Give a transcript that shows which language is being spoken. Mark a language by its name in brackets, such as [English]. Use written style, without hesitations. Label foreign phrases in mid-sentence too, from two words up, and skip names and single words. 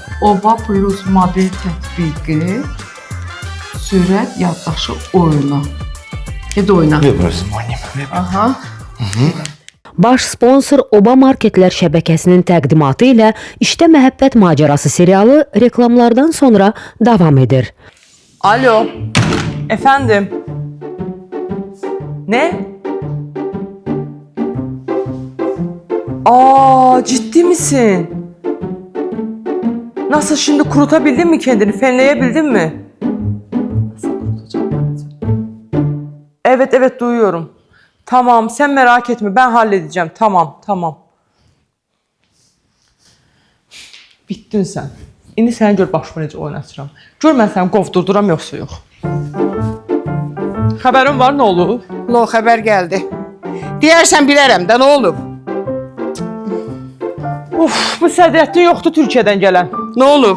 [Azerbaijani] Oba Plus mobil tətbiqi, sürət yaddaşı oyunu. Get oyna. Aha. Baş sponsor Oba Marketlər şəbəkəsinin təqdimatı ilə İşdə Məhəbbət Macerası serialı reklamlardan sonra davam edir. Alo. [Turkish] Efendim. Ne? Ciddi misin? Nasıl, şimdi kurutabildin mi kendini? Fenleyebildin mi? Evet duyuyorum. Tamam, sen merak etme, ben halledeceğim. Tamam. Bittin sen. [Azerbaijani] İndi səni gör başıma necə oynatıram. Gör mən səni qovdurduram yoxsa yox. Xəbərin var, nə olub? Lo xəbər gəldi. Deyərsən bilərəm də, nə olub? Bu Sədrəddin yoxdur Türkiyədən gələn. Nə olub?